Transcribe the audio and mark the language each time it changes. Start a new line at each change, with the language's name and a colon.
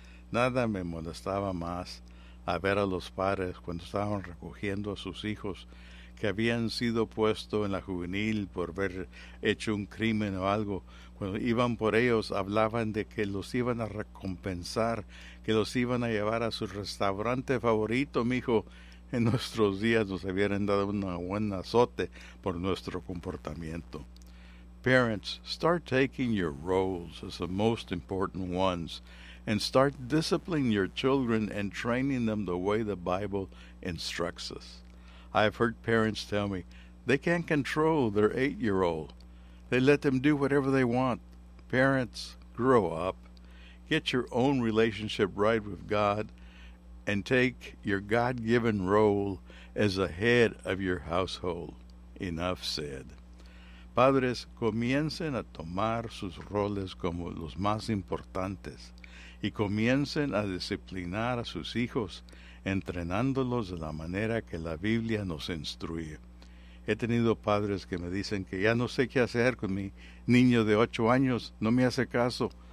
Spanish: Nada me molestaba más a ver a los padres cuando estaban recogiendo a sus hijos que habían sido puestos en la juvenil por haber hecho un crimen o algo. Cuando iban por ellos, hablaban de que los iban a recompensar, que los iban a llevar a su restaurante favorito, mijo. En nuestros días nos habían dado un buen azote por nuestro comportamiento.
English: Parents, start taking your roles as the most important ones, and start disciplining your children and training them the way the Bible instructs us. I've heard parents tell me they can't control their 8-year-old. They let them do whatever they want. Parents, grow up. Get your own relationship right with God and take your God-given role as a head of your household. Enough said.
Spanish: Padres, comiencen a tomar sus roles como los más importantes. Y comiencen a disciplinar a sus hijos, entrenándolos de la manera que la Biblia nos instruye. He tenido padres que me dicen que ya no sé qué hacer con mi niño de 8 años, no me hace caso.